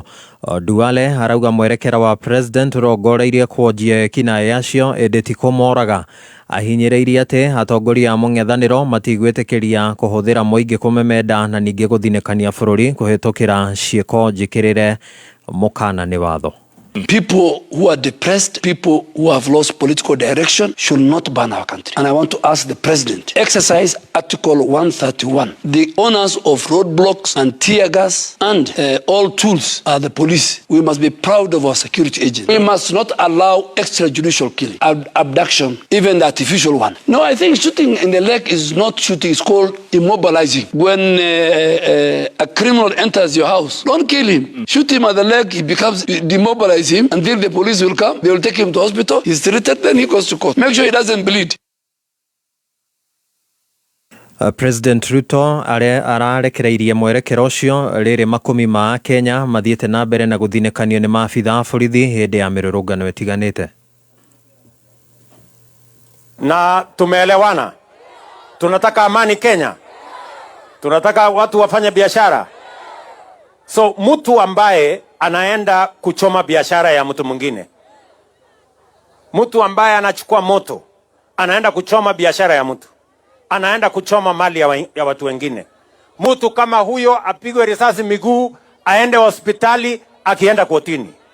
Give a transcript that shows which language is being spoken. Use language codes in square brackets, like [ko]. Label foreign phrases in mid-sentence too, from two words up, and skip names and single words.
[ki] Duale arauga mwerekera wa president ũrongoreirie kuonjia ekinaĩ acio ĩndĩ ti kũmoraga. Ahinyĩrĩirie atĩ atongoria a mũng'ethanĩro matigwĩtĩkĩria kũhũthĩra mũingĩ kũmemenda na ningĩ gũthinĩkania bũrũri kũhĩtũkĩra ciĩko njĩkĩrĩre mũkana nĩ watho. [en] People who are depressed, people who have lost political direction should not ban our country. And I want to ask the president, exercise Article 131. The owners of roadblocks and tear gas and all tools are the police. We must be proud of our security agents. We must not allow extrajudicial killing, abduction, even the artificial one. No, I think shooting in the leg is not shooting, it's called immobilizing. When a criminal enters your house, don't kill him. Shoot him at the leg, he becomes demobilized him until the police will come. They will take him to hospital. He's treated, then he goes to court. Make sure he doesn't bleed. [ki] President Ruto ararekereirie mwerekero ucio rĩrĩ makumi ma Kenya mathiĩte na mbere na gũthinĩkanio nĩ maabitha a borithi hĩndĩ ya mĩrũrũngano ĩtiganĩte. [sw] Na tumeelewana. Tunataka amani Kenya. Tunataka watu wafanye biashara. So mtu ambaye anaenda kuchoma biashara ya mtu mwingine, mtu ambaye anachukua moto anaenda kuchoma biashara ya mtu, anaenda kuchoma mali ya watu wengine, mtu kama huyo apigwe risasi miguu, aende hospitali, akienda kotini.